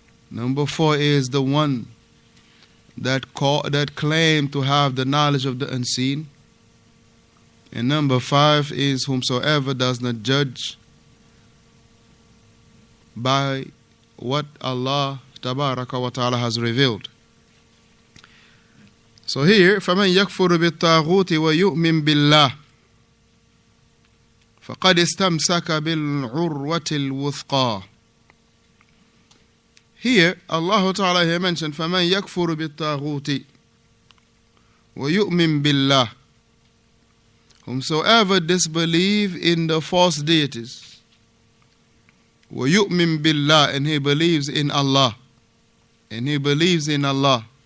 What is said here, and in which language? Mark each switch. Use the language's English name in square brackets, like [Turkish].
[English] Number 4 is the one that claim to have the knowledge of the unseen. And number 5 is whomsoever does not judge by what Allah tabaraka wa ta'ala has revealed. So here, [Arabic] فَمَنْ يَكْفُرُ بِالطَّاغُوتِ وَيُؤْمِنْ بِاللَّهِ فَقَدْ اسْتَمْسَكَ بِالْعُرْوَةِ الْوُثْقَى. [English] Here, Allah Ta'ala here mentioned [Arabic] فَمَنْ يَكْفُرُ بِالطَّاغُوتِ وَيُؤْمِنْ بِاللَّهِ. [English] Whomsoever disbelieve in the false deities, [Arabic] وَيُؤْمِنْ بِاللَّهِ, [English] and he believes in Allah, and he believes in Allah.